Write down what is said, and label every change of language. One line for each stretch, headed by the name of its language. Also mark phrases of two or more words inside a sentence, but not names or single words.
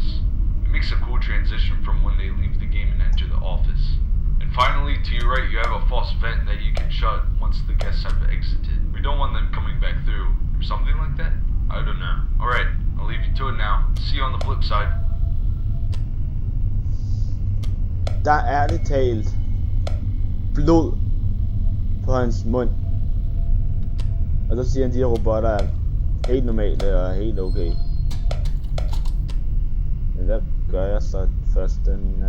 English: It makes a cool transition from when they leave the game and enter the office. And finally, to your right, you have a false vent that you can shut once the guests have exited. We don't want them coming back through, or something like that? I don't know. Alright, I'll leave you to it now. See you on the flip side.
Danish: Der er ærligt talt blod på hans mund. Og så siger han, de her robotter er helt normale og helt okay. Men hvad gør jeg så først den nat?